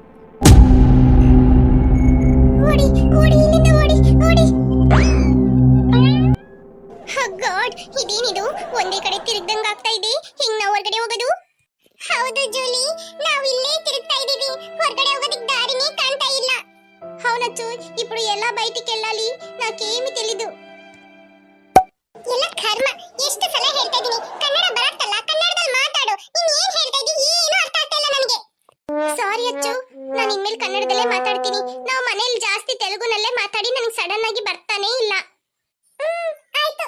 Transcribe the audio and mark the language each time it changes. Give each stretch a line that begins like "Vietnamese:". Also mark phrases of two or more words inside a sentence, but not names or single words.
Kannada: ಓಡಿ ಇಲ್ಲಿಂದ ಓಡಿ. ಗಾಡ್, ಇದೇನಿದು? ಒಂದೇ ಕಡೆ ತಿರುಗ್ದಂಗ ಆಗ್ತಾ ಇದೆ. ಹಿಂಗ್ ನಾವು ಹೊರಗಡೆ ಹೋಗೋದು? ಹೌದು ಜೂಲಿ, ನಾವು ಇಲ್ಲೇ ತಿರುಗ್ತಾ ಇದೀವಿ. ಹೊರಗಡೆ ಹೋಗೋದಕ್ಕೆ ದಾರಿನೇ ಕಾಣ್ತಾ ಇಲ್ಲ.
Telugu: అవునచ్చు, ఇప్పుడు ఎలా బయటికి వెళ్ళాలి? నాకేమి తెలీదు.
Kannada: ಎಲ್ಲ ಕರ್ಮ, ಎಷ್ಟು ಸಲ ಹೇಳ್ತಾ ಇದೀನಿ, ಕನ್ನಡ ಬರತ್ತಲ್ಲ, ಕನ್ನಡದಲ್ಲಿ ಮಾತಾಡು. ನೀನ್ ಏನ್ ಹೇಳ್ತಾ ಇದೀಯ ಏನು ಸಾರಿ ಅಚ್ಚು, ನಾನು ಇನ್ಮೇಲೆ ಕನ್ನಡದಲ್ಲೇ ಮಾತಾಡ್ತೀನಿ. ನಾವು ಮನೇಲಿ ಜಾಸ್ತಿ ತೆಲುಗುನಲ್ಲೇ ಮಾತಾಡಿ ನನಗೆ ಸಡನ್ ಆಗಿ ಬರ್ತಾನೆ ಇಲ್ಲ. ಆಯ್ತು.